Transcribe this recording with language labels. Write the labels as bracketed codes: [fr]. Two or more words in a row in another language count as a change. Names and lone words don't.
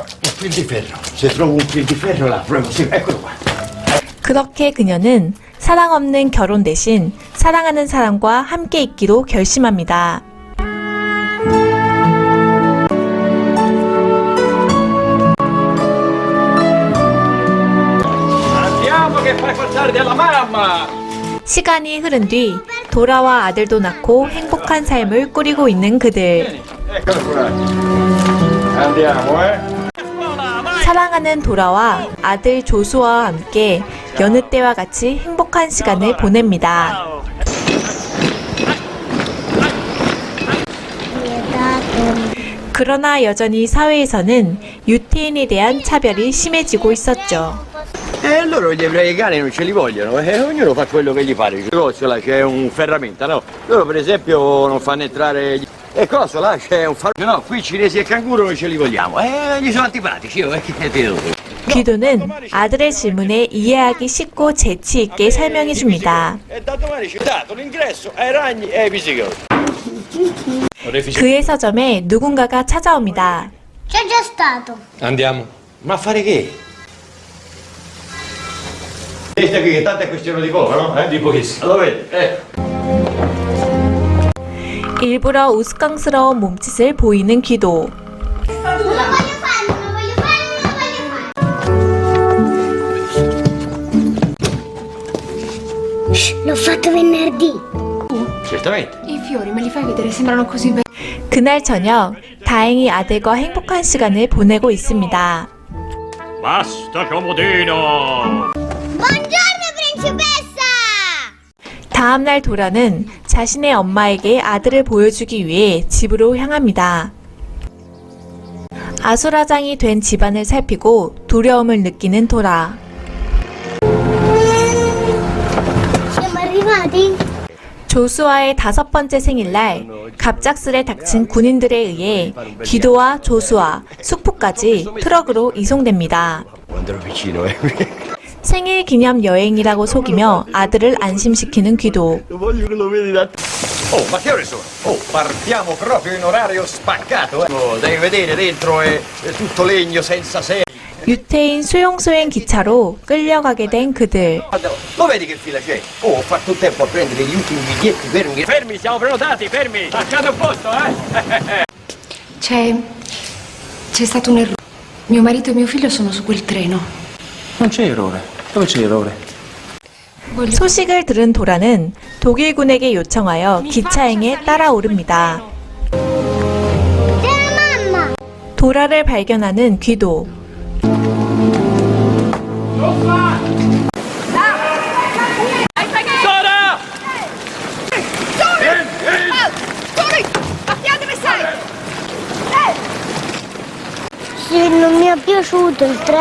[it] Un fil di ferro. Se trovo un fil di ferro là, proprio sì, eccolo qua. [ko] 그렇게 그녀는 사랑 없는 결혼 대신 사랑하는 사람과 함께 있기로 결심합니다. [it] Andiamo che fai passare della mamma! [ko] 시간이 흐른 뒤 도라와 아들도 낳고 행복한 삶을 꾸리고 있는 그들. [it] Eccolo qua. Andiamo, eh? [ko] 사랑하는 도라와 아들 조수아와 함께 여느 때와 같이 행복한 시간을 보냅니다. 그러나 여전히 사회에서는 유태인에 대한 차별이 심해지고 있었죠. [it] E loro gli ebrei cani non ce li vogliono, ognuno fa quello che gli pare. Il negozio là c'è un ferramenta, no? Loro per esempio non fanno entrare... E cosa là c'è un no, qui cinesi e canguro non ce li vogliamo. Gli sono antipatici, che ti devo dire. [ko] 귀도는 아들의 질문에 이해하기 쉽고 재치 있게 설명해 줍니다. [it] E da domani c'è dato l'ingresso ai ragni e ai visigotti. [ko] 그의 서점에 누군가가 찾아옵니다. [it] C'è già stato. Andiamo. Ma a fare che? Questa qui che tanto è questione di poco, no? Di pochissimo. Lo vedi? [ko] 일부러 우스꽝스러운 몸짓을 보이는 귀도. [it] Non lo voglio fare, non lo voglio fare, non lo voglio fare. L'ho fatto venerdì. Certamente. I fiori me li fai vedere, sembrano così belli. [ko] 그날 저녁 다행히 아들과 행복한 시간을 보내고 있습니다. [it] Basta comodino. Buongiorno, principessa! [ko] 다음날 도라는 자신의 엄마에게 아들을 보여주기 위해 집으로 향합니다. 아수라장이 된 집안을 살피고 두려움을 느끼는 도라. [it] Siamo arrivati? [ko] 조수아의 5번째 생일날 갑작스레 닥친 군인들에 의해 귀도와 조수아, 숙부까지 트럭으로 이송됩니다. [it] Quando ero vicino, [ko] 생일 기념 여행이라고 속이며 아들을 안심시키는 귀도. [it] Lo voglio che lo vedi da... Oh, ma che ore sono? Oh, partiamo proprio in orario spaccato, Oh, devi vedere, dentro è tutto legno senza serie. [ko] 유태인 수용소행 기차로 끌려가게 된 그들. [it] Guarda, lo vedi che fila c'è? Oh, ho fatto in tempo a prendere gli ultimi biglietti fermi. Fermi, siamo prenotati, fermi. Lasciate un posto, C'è stato un errore. Mio marito e mio figlio sono su quel treno. Non c'è errore. Dove c'è errore? [ko] 소식을 들은 도라는 독일군에게 요청하여 기차행에 따라오릅니다. 도라를 발견하는 귀도. [it] Sì, non mi è piaciuto il treno.